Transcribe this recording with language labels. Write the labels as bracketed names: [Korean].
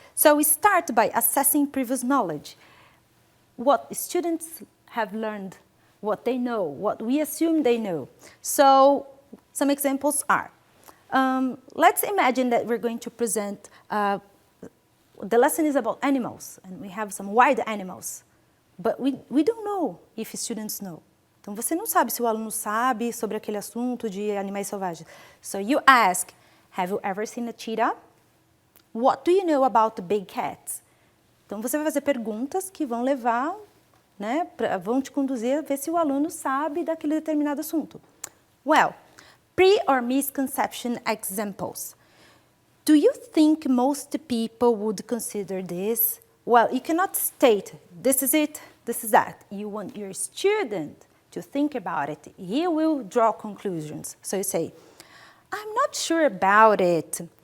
[English] So we start by assessing previous knowledge. What students have learned, what they know, what we assume they know. So some examples are, let's imagine that we're going to present, the lesson is about animals, and we have some wild animals, but we don't know if students know. [Portuguese] Então você não sabe se o aluno sabe sobre aquele assunto de animais selvagens. [English] So you ask, have you ever seen a cheetah? What do you know about the big cats? [Portuguese] Então você vai fazer perguntas que vão levar, né, vão te conduzir a ver se o aluno sabe daquele determinado assunto. [English] Well, pre or misconception examples. Do you think most people would consider this? Well, you cannot state, this is it, this is that. You want your student to think about it. He will draw conclusions. So you say, I'm not sure about it.